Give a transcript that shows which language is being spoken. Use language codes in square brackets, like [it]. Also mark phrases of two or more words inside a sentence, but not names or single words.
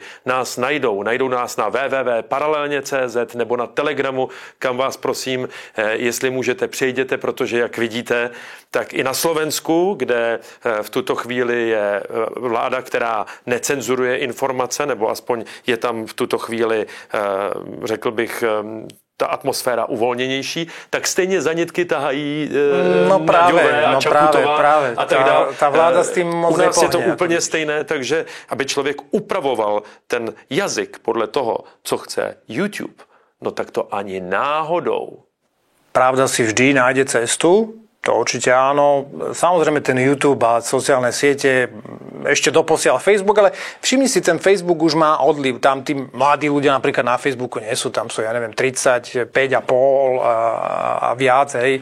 [cs] nás najdou nás na www.paralelně.cz nebo na Telegramu, kam vás prosím, jestli můžete, přejděte, protože jak vidíte, tak i na Slovensku, kde v tuto chvíli je vláda, která necenzuruje informace, nebo aspoň je tam v tuto chvíli, řekl bych, ta atmosféra uvolněnější, tak stejně zanětky tahají Naďové a Čaputová a tak dále. Ta vláda s tím moc u nás je to nepohne. úplně stejné, takže aby člověk upravoval ten jazyk podle toho, co chce YouTube, no tak to ani náhodou. [sk] Pravda si vždy nájde cestu, to určite áno. Samozrejme ten YouTube a sociálne siete, ešte doposiaľ Facebook, ale všimni si, ten Facebook už má odliv. Tam tí mladí ľudia napríklad na Facebooku nie sú, tam sú, ja neviem, 35,5 a viac, hej.